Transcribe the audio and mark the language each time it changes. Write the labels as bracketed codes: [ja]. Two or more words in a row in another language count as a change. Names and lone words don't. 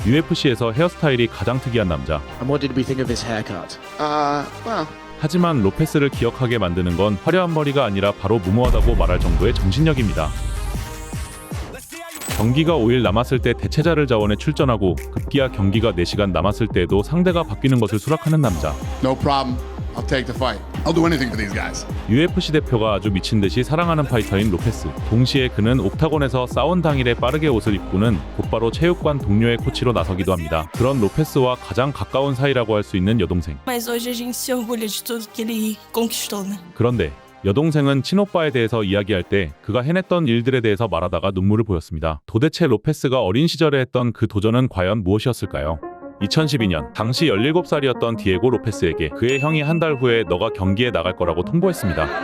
[ko] UFC에서 헤어스타일이 가장 특이한 남자. [en] And what did we think of his haircut? Well, [ko] 하지만 로페스를 기억하게 만드는 건 화려한 머리가 아니라 바로 무모하다고 말할 정도의 정신력입니다. 경기가 5일 남았을 때 대체자를 자원해 출전하고 급기야 경기가 4시간 남았을 때에도 상대가 바뀌는 것을 수락하는 남자. [en] no problem. I'll take the fight. I'll do anything for these guys. [ko] UFC 대표가 아주 미친 듯이 사랑하는 파이터인 로페스. 동시에 그는 옥타곤에서 싸운 당일에 빠르게 옷을 입고는 곧바로 체육관 동료의 코치로 나서기도 합니다. 그런 로페스와 가장 가까운 사이라고 할 수 있는 여동생. [pt] Mas hoje a gente se orgulha de tudo que ele conquistou, né? [ko] 그런데 여동생은 친오빠에 대해서 이야기할 때 그가 해냈던 일들에 대해서 말하다가 눈물을 보였습니다. 도대체 로페스가 어린 시절에 했던 그 도전은 과연 무엇이었을까요? 2012년 당시 17살이었던 디에고 로페스에게 그의 형이 한 달 후에 너가 경기에 나갈 거라고 통보했습니다.